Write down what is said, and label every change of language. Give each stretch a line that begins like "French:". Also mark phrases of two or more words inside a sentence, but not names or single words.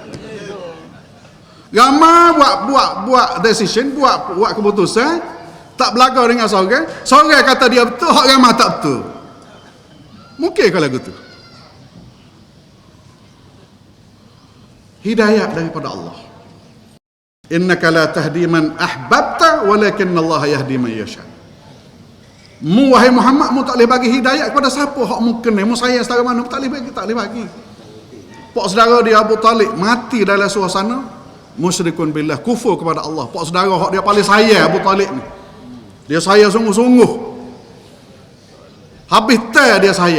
Malay: Ramah buat decision, buat keputusan, tak berlaga dengan seorang kata dia betul, hak ramah tak betul. Mungkin kalau gitu. Hidayah daripada Allah.
Arabic: إنك لا تهدي من أحببت ولكن الله يهدي من يشاء.
Malay: Mu wahai Muhammad, mu tak boleh bagi hidayah kepada siapa hak mu kena, mu sayang setara mana, tak boleh bagi. Pak saudara dia Abu Talib mati dalam suasana
Arabic: مشركون بالله,
Malay: kufur kepada Allah. Pak saudara hak dia paling sayang Abu Talib ni. Dia sayang sungguh-sungguh. Habis dia sayang.